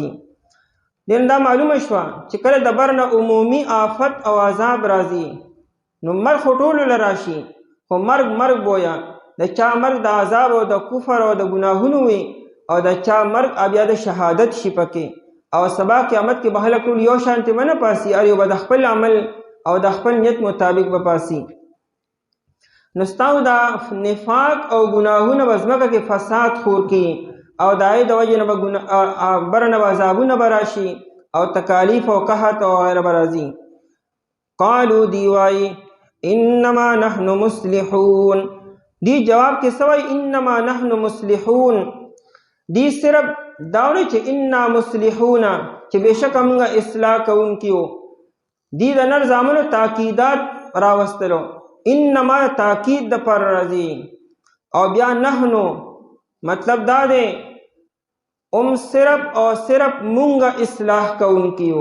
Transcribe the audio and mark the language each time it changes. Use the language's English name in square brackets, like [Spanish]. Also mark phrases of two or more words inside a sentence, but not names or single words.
[Pashto] دین دا معلومه شوه چې کله د بر نه عمومي آفت او عذاب راځي نو مرګ خو ټولو له راشي، خو مرګ بویا د چا مرګ د عذاب او د کفر او د ګناهونو وي او د چا مرګ بیا د شهادت شي پکې، او سبا قیامت کې به خلک ټول یو شانتې به نه پاسي، هر یو به د خپل عمل او د خپل نیت مطابق به پاسي. نو ستاسو دا نفاق او ګناهونه به ځمکه کې فساد خور کړي او د هغې د وجې نه به بره نه به عذابونه به راشي او تکالیف او قحط او غیره به راځي. [Arabic] قالو [Pashto] دی وایي [Arabic] انما نحن مصلحون، [Pashto] دی جواب کې څه وایي [Arabic] انما نحن مصلحون، [Pashto] دی صرف داونه چې [Arabic] انا مصلحون [Pashto] چې بېشکه موږ اصلاح کوونکي یو، دی د نر زامنو تاکیدات راوستلو، [Arabic] انما تاکید [Pashto] د پر راځي او بیا نحنو مطلب دا دی صرف او صرف مونږ اصلاح کوونکي یو.